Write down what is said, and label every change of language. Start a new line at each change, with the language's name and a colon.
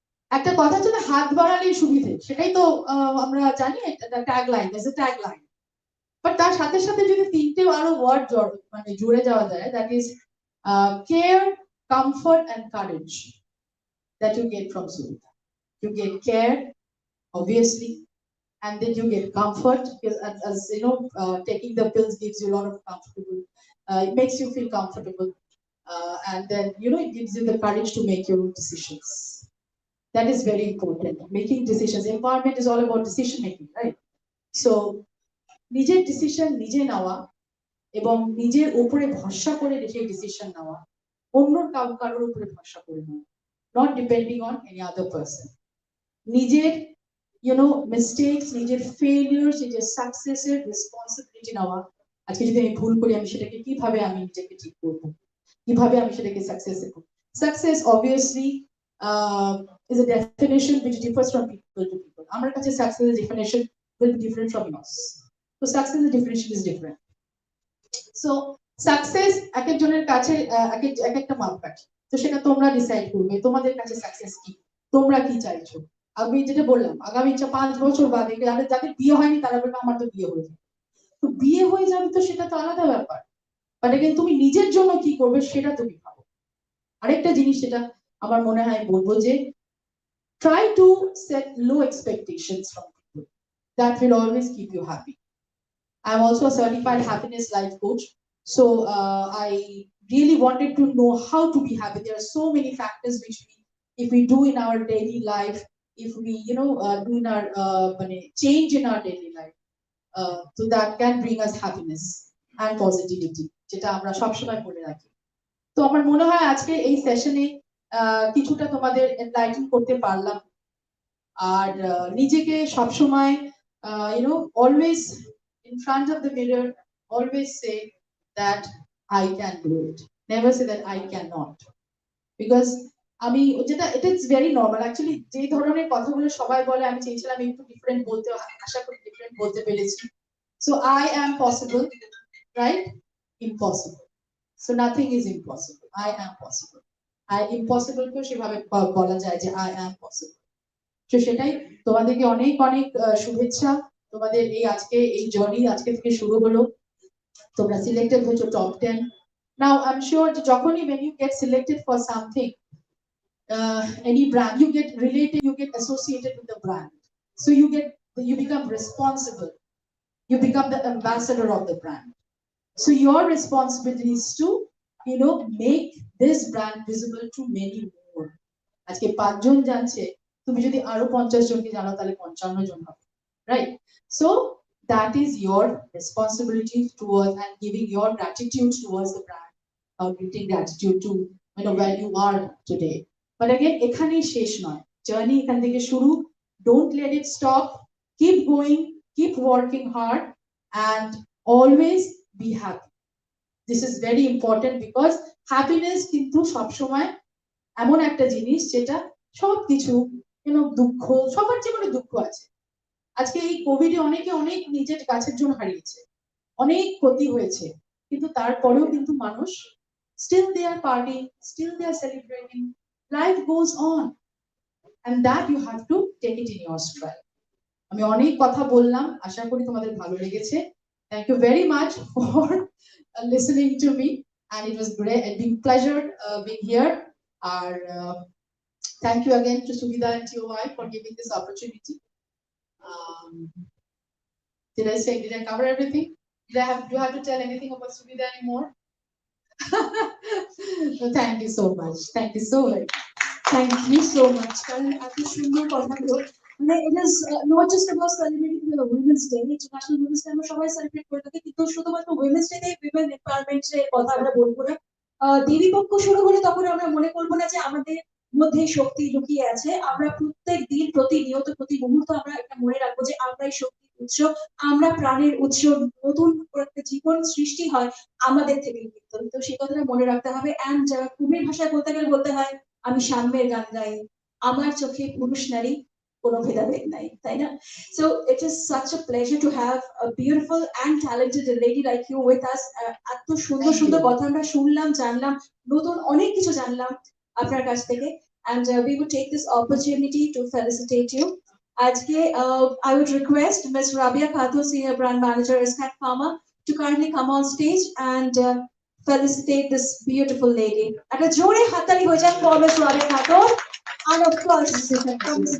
Bangla: একটা কথা হচ্ছে না, হাত বাড়ালেই সুবিধে, সেটাই তো আমরা জানি, একটা tagline,
English: That's a tagline. But
Bangla: তার সাথে সাথে যদি 3টে আরো ওয়ার্ড মানে জুড়ে যাওয়া যায়,
English: That is care, comfort and courage, that you get from Suvida. You get care, obviously, and then you get comfort, because as you know, taking the pills gives you a lot of comfortable, it makes you feel comfortable, and then it gives you the courage to make your own decisions. That is very important. Making decisions, empowerment is all about decision making, right?
Bangla: So নিজের decision নিজে নেওয়া এবং নিজের উপরে ভরসা করে সেই decision নেওয়া, অন্য কারোর উপরে ভরসা করে নেওয়া,
English: not depending on any other person.
Bangla: নিজের মিস্টেকস, নিজের ফেলিয়ার্স, নিজের সাকসেসের রেসপন্সিবিলিটি নেওয়া. আজকে যদি আমি ভুল করি, আমি সেটাকে কিভাবে আমি নিজেকে ঠিক করবো, কিভাবে আমি সেটাকে সাকসেস করবো.
English: Success obviously is a definition which differs from people to people.
Bangla: আমার কাছে সাকসেসের
English: definition will be different from yours. So success's definition is different.
Bangla: So success এক একজনের কাছে এক একটা মাপকাঠি. তো সেটা তোমরা ডিসাইড করবে তোমাদের কাছে সাকসেস কি, তোমরা কি চাইছো. আমি যেটা বললাম, আগামী 5 বছর বাদে যাদের বিয়ে হয়নি তারা বলবে আমার তো বিয়ে হয়ে যাবে. তো বিয়ে হয়ে যাবে, তো সেটা তো আলাদা ব্যাপার, বাট এগেইন তুমি নিজের জন্য কি করবে সেটা তুমি ভাবো. আরেকটা জিনিস যেটা আমার মনে হয় বলবো, যে
English: try to set low expectations from people. That will always keep you happy. I'm also a certified happiness life coach. So I really wanted to know how to be happy. There are so many factors which if we do in our daily life, if we do in our change in our daily life, so that can bring us happiness and positivity,
Bangla: যেটা আমরা সবসময় বলে রাখি. তো আমার মনে হয় আজকে এই সেশনে কিছুটা তোমাদের এনলাইটেন করতে পারলাম. আর নিজেকে সবসময়
English: always in front of the mirror, always say that I can do it. Never say that I cannot.
Bangla: Because আমি যেটা,
English: it is very normal actually,
Bangla: যে ধরনের কথাগুলো সবাই বলে, আমি চেয়েছিলাম একটু ডিফারেন্ট বলতে, আশা করি ডিফারেন্ট বলতে পেরেছি.
English: So I am possible, right? Impossible. So nothing is impossible. I am possible.
Bangla: Impossible কেও সেভাবে বলা যায় যে
English: I am possible.
Bangla: তো সেটাই, তোমাদেরকে অনেক অনেক শুভেচ্ছা. তোমাদের এই আজকে এই জার্নি আজকে থেকে শুরু হলো, তোমরা সিলেক্টেড হয়েছো top 10.
English: now I am sure
Bangla: যে যখনই
English: when you get selected for something, any brand, you get related, you get associated with the brand, so you become responsible, you become the ambassador of the brand. So your responsibility is to make this brand visible to many more.
Bangla: আজকে 5 জন জানছে, তুমি যদি আরো 50 জনকে জানাও তাহলে 55 জন হবে, right?
English: So that is your responsibility towards and giving your gratitude towards the brand, or giving gratitude to where you are today. But again,
Bangla: এখানেই শেষ নয়, জার্নি এখান থেকে শুরু.
English: Don't let it stop. Keep going, keep working hard, and always be happy. This is very important because happiness
Bangla: কিন্তু সবসময় এমন একটা জিনিস যেটা সবকিছু দুঃখ, সবার জীবনে দুঃখ আছে. আজকে এই কোভিডে অনেকে অনেক নিজের কাছের জন হারিয়েছে, অনেক ক্ষতি হয়েছে, কিন্তু তারপরেও কিন্তু মানুষ
English: still they are partying, still they are celebrating. Life goes on, and that you have to take it in your stride. আমি অনেক কথা বললাম, আশা করি তোমাদের ভালো লেগেছে. Thank you very much for listening to me, and it was great, it been pleasure being here. Thank you again to Suvida and to your wife for giving this opportunity. Did I cover everything? Do I have to tell anything about Suvida anymore? So thank you so much. Thank you so much. Thank you so much.
Bangla: কারণ এত সুন্দর কথাগুলো, মানে
English: it is not just about celebrating the Women's Day.
Bangla: International Women's Day আমরা সবাই celebrate করে থাকি, কিন্তু শুধুমাত্র Women's Day তে women empowerment এর কথা আমরা বলবো না. দেবী পক্ষ শুরু হলে তখন আমরা মনে করবো না যে আমাদের মধ্যে শক্তি লুকিয়ে আছে. আমরা প্রত্যেক দিন, প্রতিনিয়ত, প্রতি মুহূর্ত আমরা এটা মনে রাখবো যে আমরাই শক্তির উৎস, আমরা প্রাণের উৎস. নতুন একটা জীবন সৃষ্টি হয় আমাদের থেকে কিন্তু, তো সেই কথাটা মনে রাখতে হবে. এন্ড কুমির ভাষায় বলতে গেলে বলতে হয়, আমি সাম্যের গান গাই, আমার চোখে পুরুষ নারী কোনো ভেদাভেদ নাই, তাই না?
English: So it is such a pleasure to have a beautiful and talented lady like you with us.
Bangla: এত সুন্দর সুন্দর কথা আমরা শুনলাম, জানলাম, নতুন অনেক কিছু জানলাম আপনার কাছ থেকে.
English: And we would take this opportunity to felicitate you.
Bangla: আজকে
English: I would request Ms. Rabia Khatun, Senior Brand Manager, Escat Pharma, to kindly come on stage and felicitate this beautiful lady.
Bangla: At a jore hatali ho jaye
English: for Ms. Rabia Khatun, and of course from Ms.